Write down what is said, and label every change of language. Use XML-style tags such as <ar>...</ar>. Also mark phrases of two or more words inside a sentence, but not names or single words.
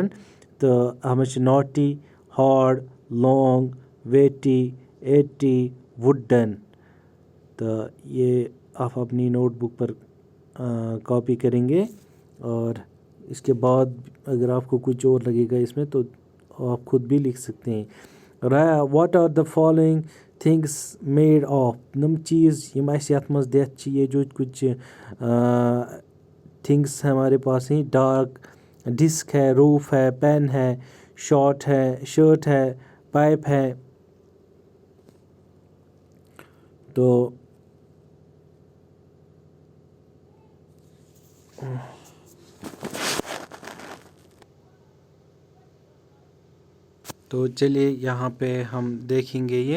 <ur>تو ہم</ur> <en>naughty, hard, long, wetty, eighty, wooden.</en> <ur>تو یہ آپ اپنی نوٹ بک پر کاپی کریں گے، اور اس کے بعد اگر آپ کو کچھ اور لگے گا اس میں تو آپ خود بھی لکھ سکتے ہیں.</ur> <en>What are the following things made of,</en> <ks>نم چیز یم یتھ منز دتھ</ks> <ur>یہ جو کچھ تھنگز ہمارے پاس ہیں. ڈارک، ڈسک ہے، روف ہے، پین ہے، شرٹ ہے، پائپ ہے. تو چلیے یہاں پہ ہم دیکھیں گے یہ.</ur>